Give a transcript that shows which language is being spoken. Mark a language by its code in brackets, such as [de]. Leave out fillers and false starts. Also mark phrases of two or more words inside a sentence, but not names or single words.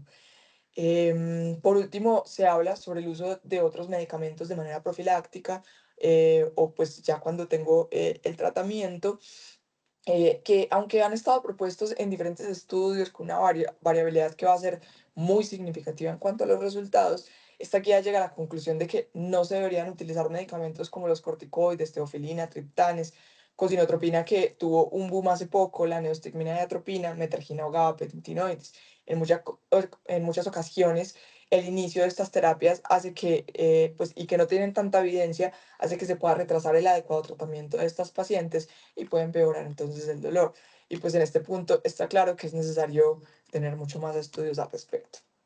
[es] Por último, se habla sobre el uso de otros medicamentos de manera profiláctica o pues ya cuando tengo el tratamiento que aunque han estado propuestos en diferentes estudios con una variabilidad que va a ser muy significativa en cuanto a los resultados, esta guía llega a la conclusión de que no se deberían utilizar medicamentos como los corticoides, teofilina, triptanes, cosinotropina que tuvo un boom hace poco, la neostigmina de atropina, metergina o gabapentinoides. En muchas ocasiones, el inicio de estas terapias hace que, pues, y que no tienen tanta evidencia, hace que se pueda retrasar el adecuado tratamiento de estas pacientes y puede empeorar entonces el dolor. Y pues en este punto está claro que es necesario tener mucho más estudios al respecto.